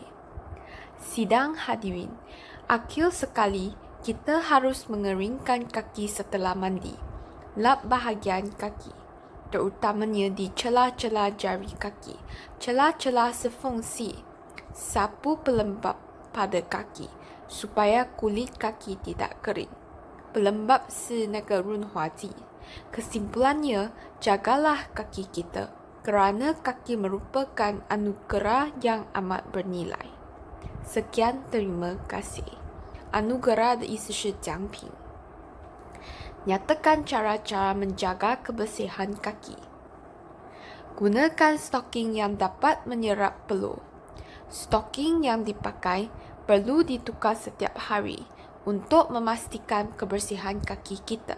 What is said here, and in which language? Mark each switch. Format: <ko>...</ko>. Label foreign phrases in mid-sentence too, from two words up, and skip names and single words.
<ms>Sidang hadirin, akhir sekali kita harus mengeringkan kaki setelah mandi. Lap bahagian kaki, terutamanya di celah-celah jari kaki. Celah-celah sefungsi. Sapu pelembab pada kaki supaya kulit kaki tidak kering. Pelembab</ms> <zh>是那个润滑剂。</zh> <ms>Kesimpulannya, jagalah kaki kita kerana kaki merupakan anugerah yang amat bernilai. Sekian, terima kasih. Anugerah</ms> <zh>的意思是奖品。</zh> <ms>Nyatakan cara-cara menjaga kebersihan kaki. Gunakan stocking yang dapat menyerap peluh. Stocking yang dipakai perlu ditukar setiap hari untuk memastikan kebersihan kaki kita.</ms>